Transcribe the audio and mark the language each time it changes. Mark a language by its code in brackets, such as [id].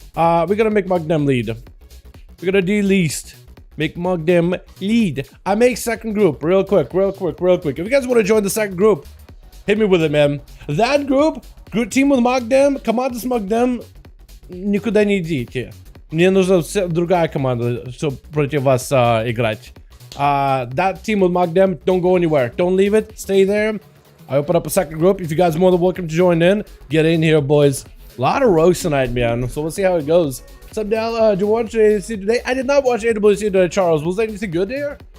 [en] We're gonna make Magdem lead. We're gonna D-least. Make Magdem lead. I make second group real quick. If you guys want to join the second group, hit me with it, man. That group team with Magdem, [ru] команда с Magdem никуда не идите. Мне нужна другая команда, чтобы против вас играть. [en] That team with Magdem, don't go anywhere. Don't leave it. Stay there. I open up a second group. If you guys are more than welcome to join in, get in here, boys. A lot of rogues tonight, man. So we'll see how it goes. What's up, Dal? Did you watch AWC today? I did not watch AWC today, Charles. Was there anything good there?